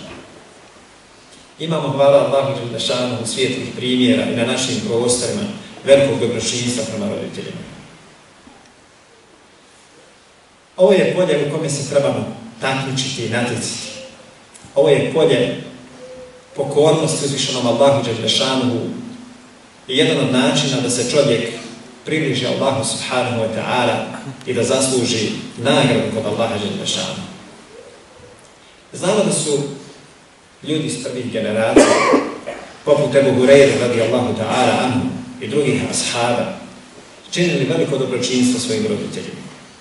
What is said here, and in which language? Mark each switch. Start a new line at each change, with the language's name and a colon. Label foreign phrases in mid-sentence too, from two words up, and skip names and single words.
Bosnian: Imamo, hvala Allahu
Arabic: جل شأنه,
Bosnian: svijetlih primjera i na našim prostorima velikog dobročinstva prema roditeljima. Ovo je polje u kome se trebamo takmičiti i natjecati. Ovo je polje pokornosti uzvišenom Allahu
Arabic: جل شأنه
Bosnian: i jedan od načina da se čovjek približi Allahu
Arabic: سبحانه وتعالى
Bosnian: i da zasluži nagradu kod Allaha
Arabic: جل شأنه.
Bosnian: Znamo da su ljudi iz prvih generacija, poput Ebu Hureyre
Arabic: رضي الله تعالى عنه
Bosnian: i drugih ashaba, činili veliko dobročinstvo svojim roditeljima.